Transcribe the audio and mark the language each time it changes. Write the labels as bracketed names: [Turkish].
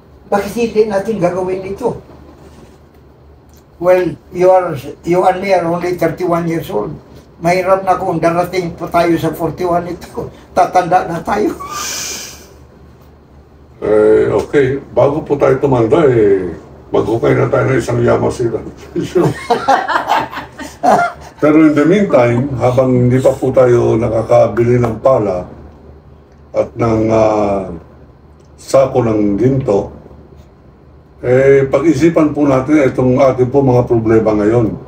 [Filipino] Bakit hindi natin gagawin ito? [English] Well, you and me are only 31 years old. [Filipino] Mahirap na kung darating pa tayo sa 41 ito. Tatanda na tayo. Okay. Bago po tayo tumanda, maghukay na tayo ng isang Yamashita. Pero [English] in the meantime, [Filipino] habang hindi pa po tayo nakakabili ng pala at ng sako ng ginto, pag-isipan po natin itong ating po mga problema ngayon.